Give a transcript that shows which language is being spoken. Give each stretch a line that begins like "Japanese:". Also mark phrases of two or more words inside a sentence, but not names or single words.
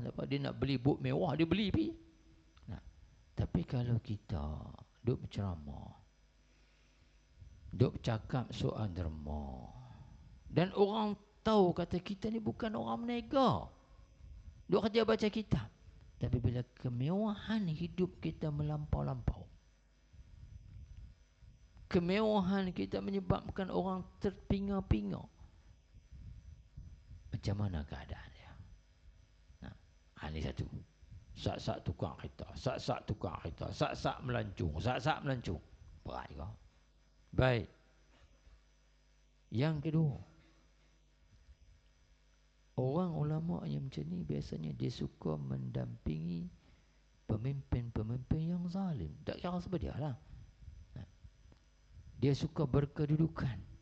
Malay: Dia nak beli bot mewah, dia beli pergi. Tapi kalau kita duk berceramah, duk bercakap soal derma, dan orang tahu kata kita ni bukan orang menega, duk kerja baca kitab, tapi bila kemewahan hidup kita melampau-lampau, kemewahan kita menyebabkan orang terpinga-pinga, macam mana keadaan dia? Ini satu. Sak-sak tukang kereta, sak-sak tukang kereta, sak-sak melancung, sak-sak melancung. Berat juga. Baik. Yang kedua, orang ulama yang macam ni biasanya dia suka mendampingi pemimpin-pemimpin yang zalim. Tak kira sebab dia lah. Dia suka berkedudukan.